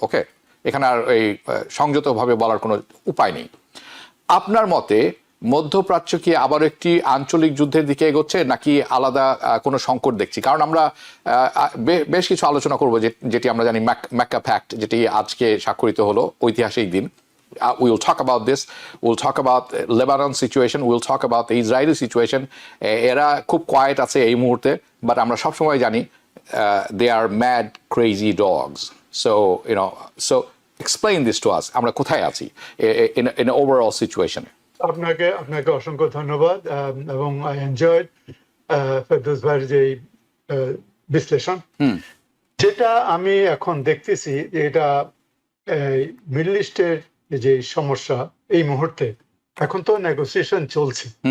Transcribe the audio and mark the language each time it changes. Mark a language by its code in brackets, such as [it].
[bn] ওকে, এখানে আর এই সংযতভাবে বলার কোনো উপায় নেই। আপনার মতে মধ্যপ্রাচ্য কি আবার একটি আঞ্চলিক যুদ্ধের দিকে এগোচ্ছে, নাকি আলাদা কোনো সংকট দেখছি? কারণ আমরা বেশ কিছু আলোচনা করবো, যেটি আমরা জানি ম্যাক্কা প্যাক্ট, যেটি আজকে স্বাক্ষরিত হলো, ঐতিহাসিক দিন। [en] We will talk about this. We'll talk about Lebanon situation. We'll talk about the Israeli situation. [bn] এরা খুব কোয়েট আছে এই মুহূর্তে, বাট আমরা সবসময় জানি [en] they are mad, crazy dogs. So, so explain this to us. [bn] আমরা কোথায় আছি [en] in an overall situation? [bn] আপনাকে অসংখ্য ধন্যবাদ, এবং [en] I enjoyed [bn] ফেরদৌস ভাইয়ের যে বিশ্লেষণ। যেটা আমি এখন দেখতেছি যে এটা মিডল ইস্টের যে সমস্যা এই মুহূর্তে, এখন তো নেগোসিয়েশন চলছে।